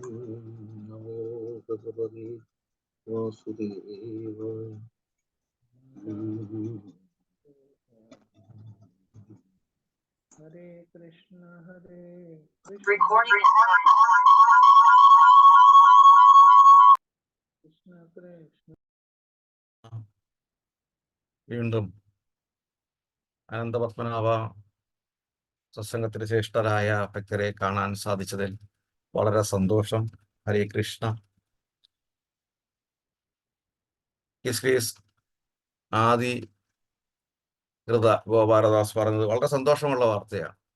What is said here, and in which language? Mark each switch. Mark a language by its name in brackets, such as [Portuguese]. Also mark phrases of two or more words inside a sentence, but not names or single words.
[Sanskrit] നമോ ഭഗവതേ വാസുദേവായ. हरे कृष्ण, हरे कृष्ण, कृष्ण. [Malayalam] വീണ്ടും അനന്തപത്മനാഭ സത്സംഗത്തിന് ശ്രേഷ്ഠരായ ഭക്തരെ കാണാൻ സാധിച്ചതിൽ വളരെ സന്തോഷം. [Sanskrit] ഹരേ കൃഷ്ണ. [Malayalam] ഹിസ്റ്ററീസ് ആദി കൃത ഗോപാലദാസ് പറഞ്ഞത് വളരെ സന്തോഷമുള്ള വാർത്തയാണ്.